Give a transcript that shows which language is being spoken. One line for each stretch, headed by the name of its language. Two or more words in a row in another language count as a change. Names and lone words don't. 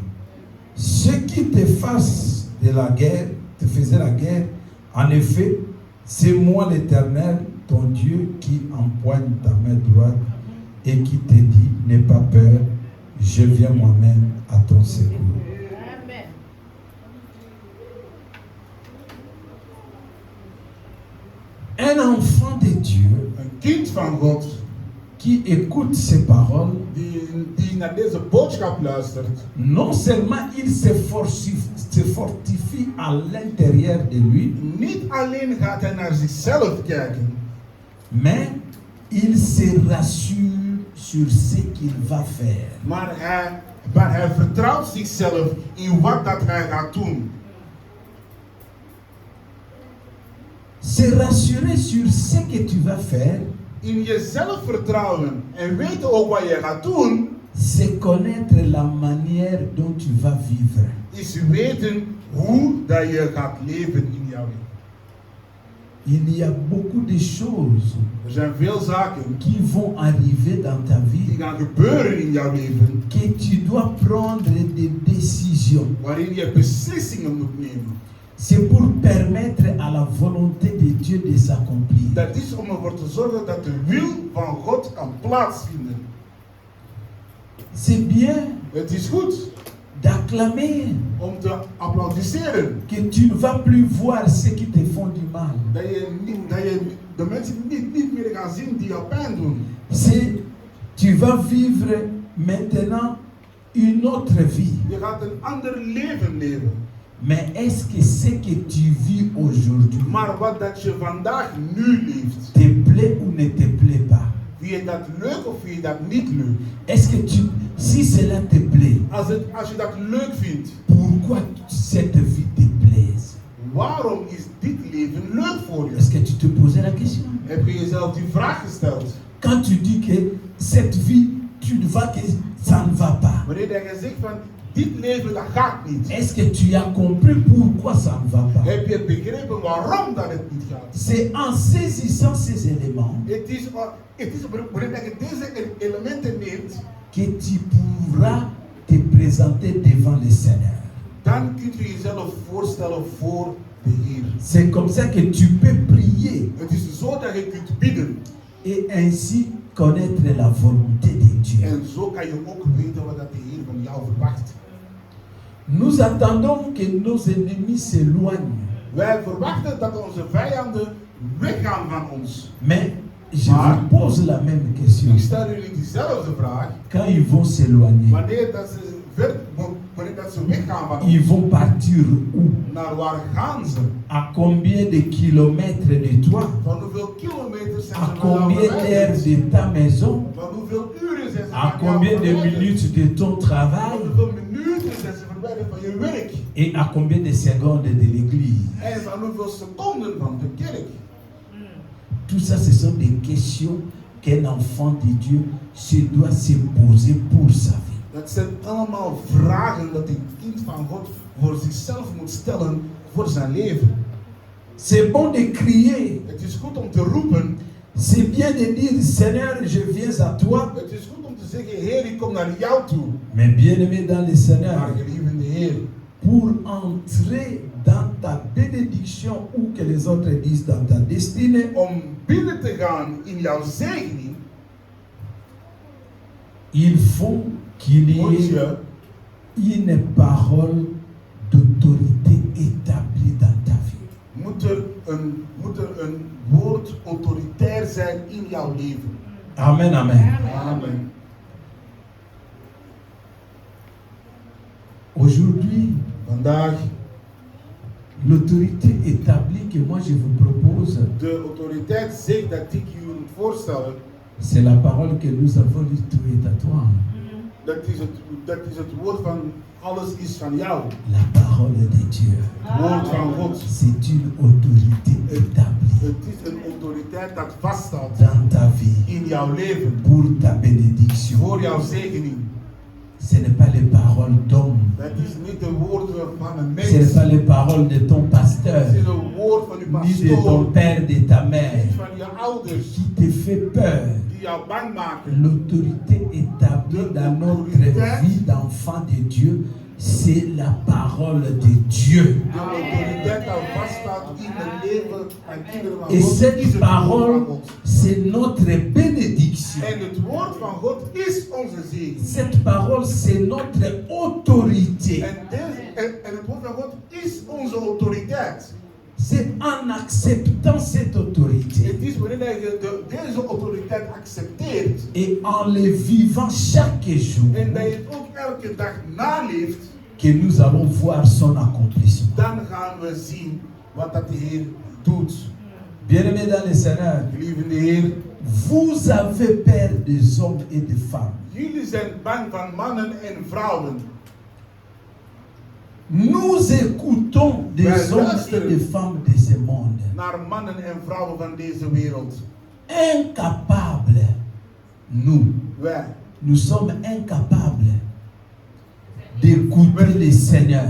French: Ceux qui te fassent de la guerre, te faisaient la guerre, en effet, c'est moi l'Éternel, ton Dieu, qui empoigne ta main droite et qui te dit, n'aie pas peur, je viens moi-même à ton secours. Amen. Un enfant de Dieu
Dutch: Een kind van God
French: qui écoute ces paroles,
Dutch: die naar deze boodschap luistert,
French: non seulement il se fortifie à l'intérieur de lui,
Dutch: niet alleen gaat hij naar zichzelf kijken,
French: mais il se rassure sur ce qu'il va faire.
Dutch: maar hij vertrouwt zichzelf in wat dat hij gaat doen.
French: Se rassurer sur ce que tu vas faire,
Dutch: In jezelf vertrouwen en weten ook wat je gaat doen,
French: c'est connaître la manière dont tu vas vivre.
Dutch: is weten hoe dat je gaat leven in jouw leven.
French: Il y a beaucoup de choses
Dutch: Er zijn veel zaken
French: qui vont arriver dans ta
Dutch: die
French: vie
Dutch: gaan gebeuren in jouw leven,
French: que tu dois prendre des décisions.
Dutch: waarin je beslissingen moet nemen.
French: C'est pour permettre à la volonté de Dieu de s'accomplir.
Dutch: Dat is om ervoor te zorgen dat de wil van God kan plaatsvinden.
French: C'est bien
Dutch: Het is goed
French: d'acclamer
Dutch: om te applaudisseren.
French: que tu ne vas plus voir ceux qui te font du mal.
Dutch: Dat je de mensen niet meer gaan zien die jou pijn doen.
French: Tu vas vivre maintenant une autre vie.
Dutch: Je gaat een ander leven leven.
French: Mais est-ce que ce que tu vis aujourd'hui
Dutch: Maar wat dat je vandaag nu leeft,
French: te plaît ou ne te plaît pas?
Dutch: Vind je dat leuk of vind je dat niet leuk?
French: Est-ce que si cela te plaît,
Dutch: Als je dat leuk vindt,
French: pourquoi cette vie te plaise?
Dutch: waarom is dit leven leuk voor je?
French: Est-ce que tu te posais la question?
Dutch: Heb je jezelf die vraag gesteld?
French: Quand tu dis que cette vie, tu vois que ça ne va pas.
Dutch: Wanneer je zegt van dit leven dat gaat niet.
French: Est-ce que tu as compris pourquoi ça ne va pas?
Dutch: Heb je begrepen waarom dat het niet gaat?
French: C'est en saisissant ces éléments
Dutch: Het is wanneer je deze elementen neemt,
French: que tu pourras te présenter devant le Seigneur.
Dutch: dan kun je jezelf voorstellen voor de Heer.
French: C'est comme ça que tu peux prier
Dutch: Het is zo dat je kunt bidden.
French: et ainsi connaître la volonté de Dieu.
Dutch: En zo kan je ook weten wat dat de Heer van jou verwacht.
French: Nous attendons que nos ennemis s'éloignent.
Dutch: Wij verwachten dat onze vijanden weggaan van ons.
French: Mais je vous pose la même question.
Dutch: Ik stel jullie diezelfde vraag.
French: Quand ils vont s'éloigner,
Dutch: Wanneer dat ze weggaan van ons,
French: ils vont partir où?
Dutch: naar waar gaan ze?
French: À combien de kilomètres de toi?
Dutch: Van hoeveel kilometers zijn
French: À
Dutch: ze van jou
French: combien d'heures
Dutch: verwijderd?
French: de ta maison?
Dutch: Van hoeveel uren zijn ze
French: À
Dutch: van jou
French: combien de
Dutch: verwijderd?
French: minutes de ton
Dutch: Van
French: travail?
Dutch: hoeveel minuten zijn ze verwijderd van je werk?
French: Et à combien de secondes de l'église?
Dutch: En van hoeveel seconden van de kerk?
French: Tout ça, ce sont des questions qu'un enfant de Dieu se doit se poser pour sa vie.
Dutch: Dat zijn allemaal vragen dat een kind van God voor zichzelf moet stellen voor zijn leven.
French: C'est bon de crier.
Dutch: Het is goed om te roepen.
French: C'est bien de dire, Seigneur, je viens à toi.
Dutch: Het is goed om te zeggen, Heer, ik kom naar jou toe.
French: Mais bien-aimé dans le
Dutch: Maar
French: Seigneur,
Dutch: geliefde Heer,
French: pour entrer dans ta bénédiction ou que les autres disent dans ta destinée,
Dutch: om binnen te gaan in jouw zegening,
French: il faut qu'il y
Dutch: moet
French: ait
Dutch: je
French: une parole d'autorité établie dans ta vie.
Dutch: moet er een woord autoritair zijn in jouw leven.
French: Amen, amen.
Dutch: Amen.
French: Aujourd'hui,
Dutch: Vandaag,
French: l'autorité établie que moi je vous propose,
Dutch: de autoriteit zegt dat ik je moet voorstellen,
French: c'est la parole que nous avons lue, tout est à toi.
Dutch: dat is het woord van alles is van jou.
French: La parole de Dieu,
Dutch: Het woord van God.
French: c'est une autorité établie
Dutch: Het is een autoriteit dat vaststaat
French: dans ta vie
Dutch: in jouw leven,
French: pour ta bénédiction.
Dutch: voor jouw zegening.
French: Ce n'est pas les paroles d'homme,
Dutch: Dat is niet de woorden van een
French: ce n'est
Dutch: mens.
French: pas les paroles de ton pasteur,
Dutch: Het is een woord van uw
French: ni de ton
Dutch: pastoor,
French: père, de ta mère,
Dutch: niet van je ouders,
French: qui te fait peur.
Dutch: die jou bang maken.
French: L'autorité établie dans notre vie d'enfant de Dieu, c'est la parole de Dieu.
Dutch: De autoriteit dat vaststaat in het leven van kinderen van
French: Et
Dutch: God is
French: cette
Dutch: het woord
French: parole,
Dutch: van God.
French: c'est notre bénédiction.
Dutch: En het woord van God is onze zegen.
French: Cette parole, c'est notre autorité.
Dutch: En het woord van God is onze autoriteit.
French: C'est en acceptant cette autorité
Dutch: Het is wanneer je deze autoriteit accepteert
French: et en le vivant chaque jour
Dutch: en dat je het ook elke dag naleeft,
French: que nous allons voir son accomplissement.
Dutch: dan gaan we zien wat dat de Heer doet.
French: Bien-aimés dans le Seigneur,
Dutch: Lieve Heer,
French: vous avez peur des hommes et des femmes.
Dutch: jullie zijn bang van mannen en vrouwen.
French: Nous écoutons des hommes et des femmes de ce monde,
Dutch: Naar mannen en vrouwen van deze wereld.
French: incapables.
Dutch: Wij
French: Nous sommes incapables d'écouter le Seigneur.